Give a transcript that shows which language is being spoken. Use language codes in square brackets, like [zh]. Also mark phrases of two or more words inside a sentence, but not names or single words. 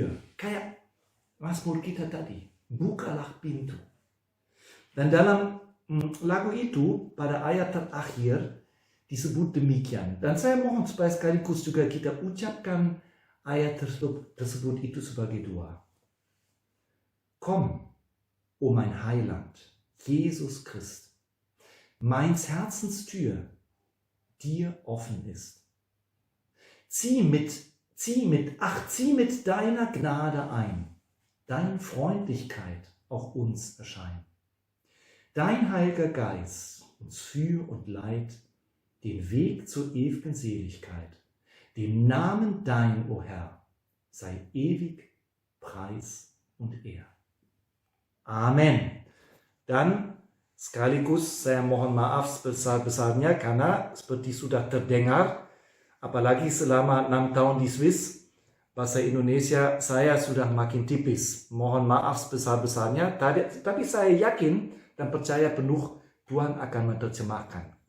[id] Kayak Mazmur kita tadi, bukalah pintu. Dan dalam lagu itu pada ayat terakhir disebut demikian. Dan saya mohon supaya sekaligus juga kita ucapkan ayat tersebut itu sebagai doa. [de] Komm, o mein Heiland, Jesus Christ. meins Herzens Tür dir offen ist. Zieh mit deiner Gnade ein, dein Freundlichkeit auch uns erscheint. Dein Heiliger Geist uns führ und leit den Weg zur ewigen Seligkeit. Dem Namen dein, o Herr, sei ewig Preis und Ehr. Amen. [id] Dan sekaligus saya mohon maaf sebesar-besarnya karena seperti sudah terdengar, apalagi selama 6 tahun di Swiss, bahasa Indonesia saya sudah makin tipis. Mohon maaf sebesar-besarnya, tapi saya yakin dan percaya penuh Tuhan akan menerjemahkan.